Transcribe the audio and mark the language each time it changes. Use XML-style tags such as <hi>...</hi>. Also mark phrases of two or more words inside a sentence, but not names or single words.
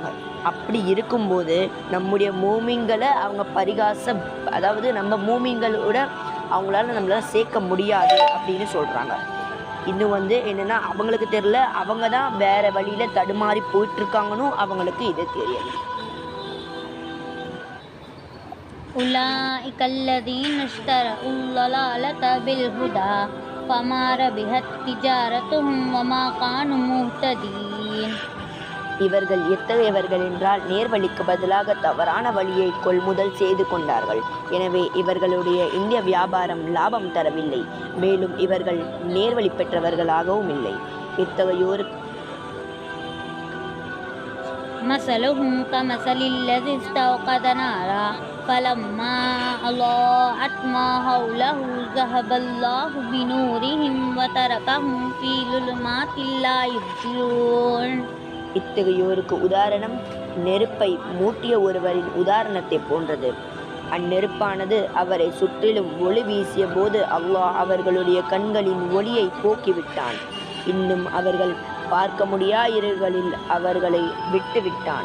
<ta>அப்படி இருக்கும்போது நம்முடைய மூமின்களை அவங்க அதாவது நம்ம மூமின்களோட நம்மளால சேர்க்க முடியாது அப்படின்னு சொல்கிறாங்க. இன்னும் என்னென்னா அவங்களுக்கு தெரியல, அவங்க தான் வேறு வழியில் தடுமாறி போயிட்டுருக்காங்கன்னு அவங்களுக்கு இது தெரியல.</ta> <ar>أولئك الذين اشتروا الضلالة بالهدى فما ربحت تجارتهم وما كانوا مهتدين.</ar> <ta>இவர்கள் எத்தகையவர்கள் என்றால் நேர்வழிக்கு பதிலாக தவறான வழியை கொள்முதல் செய்து கொண்டார்கள். எனவே இவர்களுடைய இந்த வியாபாரம் லாபம் தரவில்லை, மேலும் இவர்கள் நேர்வழி பெற்றவர்களாகவும் இல்லை. இத்தகையோர்</ta> <ar>مثلهم كمثل الذي استوقد نارا فلما أضاءت ما حوله ذهب الله بنورهم وتركهم في ظلمات لا يبصرون.</ar> <ta>இத்தகையோருக்கு உதாரணம் நெருப்பை மூட்டிய ஒருவரின் உதாரணத்தை போன்றது. அந்நெருப்பானது அவரை சுற்றிலும் ஒளி வீசிய போது அல்லாஹ் அவர்களுடைய கண்களின் ஒளியை போக்கிவிட்டான், இன்னும் அவர்கள் பார்க்க முடியா இருள்களில் அவர்களை விட்டுவிட்டான்.</ta>